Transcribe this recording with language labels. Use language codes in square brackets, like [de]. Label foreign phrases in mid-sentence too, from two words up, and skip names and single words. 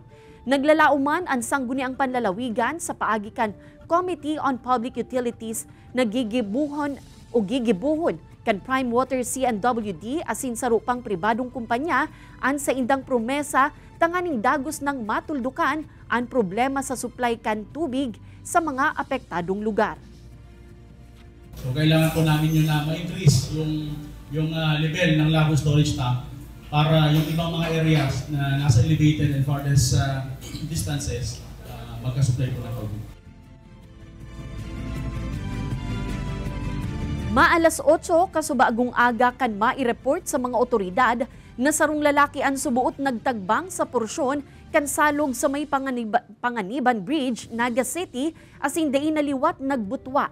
[bik] Naglalauman ang sangguniang panlalawigan sa paagi kan Committee on Public Utilities na gigibuhon kan Prime Water C&WD asin sa rupang pribadong kumpanya ang sa indang promesa tanganing dagos ng matuldukan ang problema sa supply kan tubig sa mga apektadong lugar. [tl] So kailangan po namin yun na ma-increase yung level ng Labo [en] storage tank [tl] para yung ibang mga areas na nasa [en] elevated and farthest distances [tl] magka-supply po ng tubig. [bik] Maalas 8 kasubagong aga kan mai-report sa mga otoridad na sarong lalaki ang subuot nagtagbang sa porsyon kan salog sa may Panganiban Bridge, Naga City, asin dai naliwat nagbutwa.